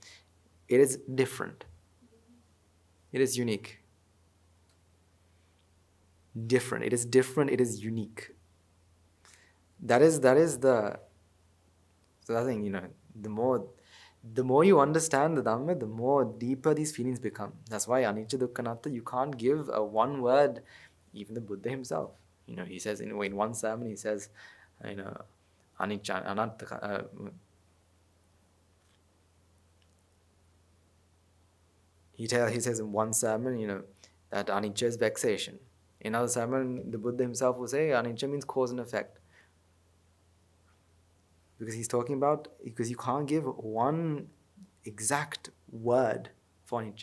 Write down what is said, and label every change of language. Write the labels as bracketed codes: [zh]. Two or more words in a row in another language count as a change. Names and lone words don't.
[en] It is different. It is unique. Different. It is different. It is unique. That is the thing. The more you understand the Dhamma, the more deeper these feelings become. That's why [pi] anicca, dukkha, anatta, [en] you can't give a one word. Even the Buddha himself, he says in one sermon, he says, [pi] anicca, anatta. [en] He says in one sermon, that anicca is vexation. In another sermon, the Buddha himself will say anicca means cause and effect. Because he's talking about, because you can't give one exact word for anicca.